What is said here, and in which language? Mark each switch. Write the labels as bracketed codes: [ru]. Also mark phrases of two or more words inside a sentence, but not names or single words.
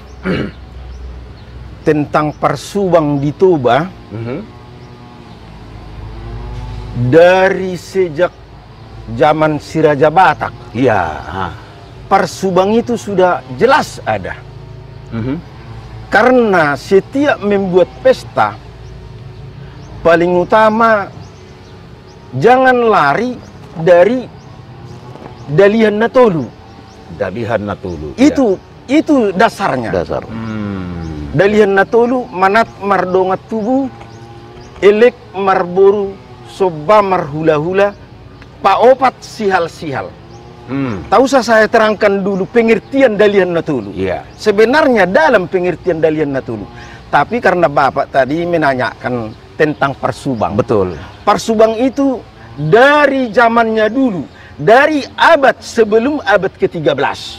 [id] Tentang parsubang di Toba, dari sejak zaman si Raja Batak, Iya. parsubang itu sudah jelas ada. Karena setiap membuat pesta, paling utama jangan lari dari [bbc] dalihan natolu. [id] Dalihan natulu. Itu dasarnya. Dasar. [bbc] Dalihan natolu manat mardongat tubuh, elek marboru soba marhula-hula, paopat sihal-sihal. [id] Tak usah saya terangkan dulu pengertian [bbc] dalihan natolu. [id] Iya. Sebenarnya dalam pengertian [bbc] dalihan natolu, [id] tapi karena Bapak tadi menanyakan tentang parsubang. Betul. Parsubang itu dari zamannya dulu, dari abad sebelum abad ke-13.